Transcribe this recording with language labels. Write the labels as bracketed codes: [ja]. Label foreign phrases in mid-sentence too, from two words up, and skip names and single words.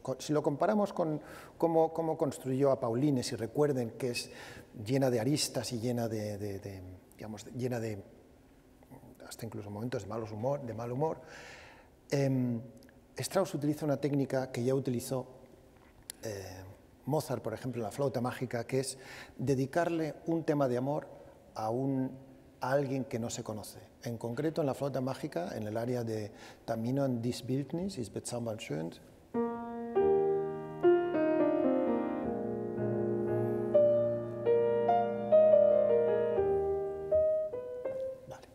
[es] Si lo comparamos con cómo construyó a Pauline, si recuerden que es llena de aristas y llena digamos, llena de hasta incluso momentos de mal humor, Strauss utiliza una técnica que ya utilizó Mozart, por ejemplo, en la flauta mágica, que es dedicarle un tema de amor a alguien que no se conoce. En concreto, en la flauta mágica, en el área de Tamino an dies Bildnis ist bezaubernd schön. Vale.